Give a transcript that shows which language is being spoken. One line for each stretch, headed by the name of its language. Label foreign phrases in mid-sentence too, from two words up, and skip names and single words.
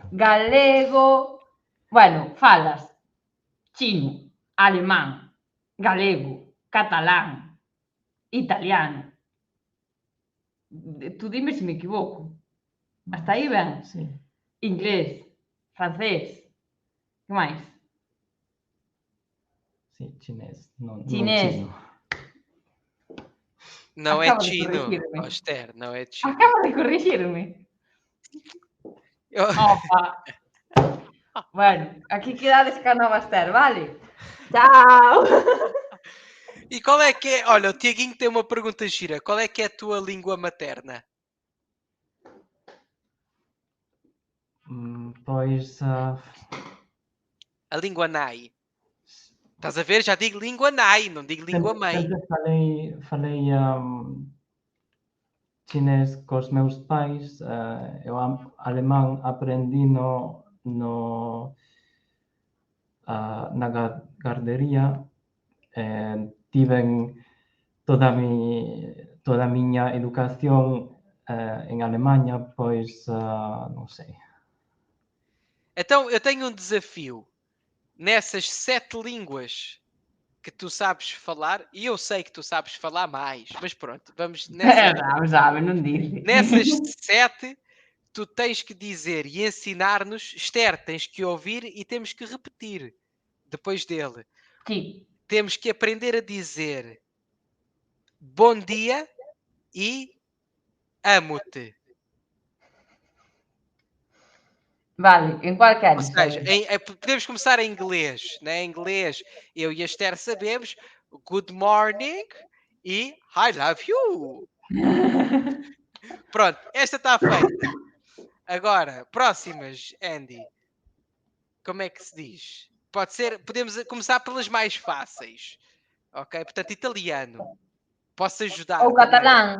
Galician: Galego, bueno, falas chino, alemán, galego, catalán, italiano. Tú dime se me equivoco. Hasta aí ben. Sí, Inglés, francés, que máis? sí, chinés, non Chinés. chino.
Portuguese: Não Acaba é de
Galician: chino,
Portuguese: corrigir-me. Esther, não é chino.
Galician: Acaba de corrigirme. Opa. Bueno, aquí quedades ca nova Esther, vale? Chao.
Portuguese: E qual é que é? Olha, o Tiaguinho tem uma pergunta gira. Qual é que é a tua língua materna?
Galician: Pois,
Portuguese: A língua Nai. Estás a ver? Já digo língua Nai, não digo língua mãe.
Galician: sempre falei chinés cos meus pais, eu alemán aprendi na gardería, tiven toda a miña educación en Alemanha, pois non sei.
Portuguese: Então, eu tenho um desafio. Nessas 7 línguas que tu sabes falar, e eu sei que tu sabes falar mais, mas pronto, vamos
Galician: Sabe, non dice.
Portuguese: nessas 7, tu tens que dizer e ensinar-nos. Esther, tens que ouvir e temos que repetir depois dele.
Galician: Sí.
Portuguese: Temos que aprender a dizer bom dia e amo-te.
Galician: Vale, en cual
Portuguese: Ou
Galician: queres
Portuguese: seja,
Galician: saber?
Portuguese: podemos começar em inglês. Né? Em inglês, eu e a Esther sabemos
English: good morning
Portuguese: e
English: I love you.
Portuguese: Pronto, esta está feita. Agora, próximas, Andy. Como é que se diz? Pode ser, podemos começar pelas mais fáceis. Ok? Portanto, italiano. Posso ajudar Ou também.
Galician: catalán.